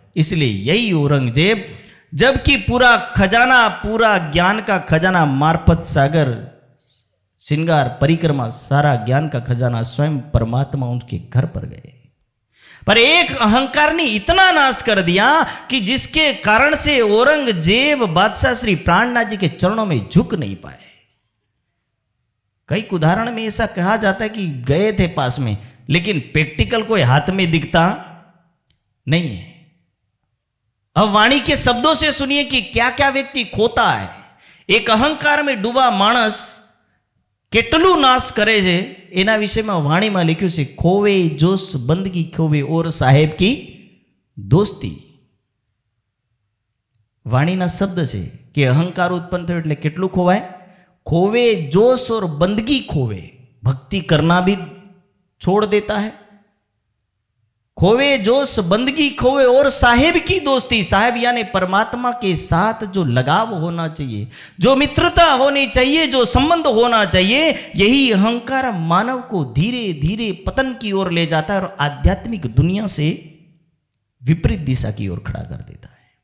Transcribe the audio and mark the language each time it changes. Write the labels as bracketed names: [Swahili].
[Hindi] इसलिए यही औरंगजेब, जबकि पूरा खजाना, पूरा ज्ञान का खजाना, मार्फत सागर, श्रृंगार, परिक्रमा, सारा ज्ञान का खजाना स्वयं परमात्मा उनके घर पर गए, पर एक अहंकार ने इतना नाश कर दिया कि जिसके कारण से औरंगजेब बादशाह श्री प्राणनाथ जी के चरणों में झुक नहीं पाए। कई उदाहरण में ऐसा कहा जाता है कि गए थे पास में, लेकिन प्रैक्टिकल कोई हाथ में दिखता नहीं है। अब वाणी के शब्दों से सुनिए कि क्या क्या व्यक्ति खोता है। एक अहंकार में डूबा मानस [Gujarati] કેટલું નાશ કરે છે એના વિષયમાં વાણીમાં લખ્યું છે, ખોવે જોશ બંદગી ખોવે ઓર સાહેબ की दोस्ती। વાણીના શબ્દ છે કે અહંકાર ઉત્પન્ન થયો એટલે કેટલું ખોવાય? [Hindi] खोवे जोश और बंदगी खोवे, भक्ति करना भी छोड़ देता है। खोवे जोश बंदगी खोवे और साहेब की दोस्ती, साहेब यानी परमात्मा के साथ जो लगाव होना चाहिए, जो मित्रता होनी चाहिए, जो संबंध होना चाहिए, यही अहंकार मानव को धीरे धीरे पतन की ओर ले जाता है और आध्यात्मिक दुनिया से विपरीत दिशा की ओर खड़ा कर देता है।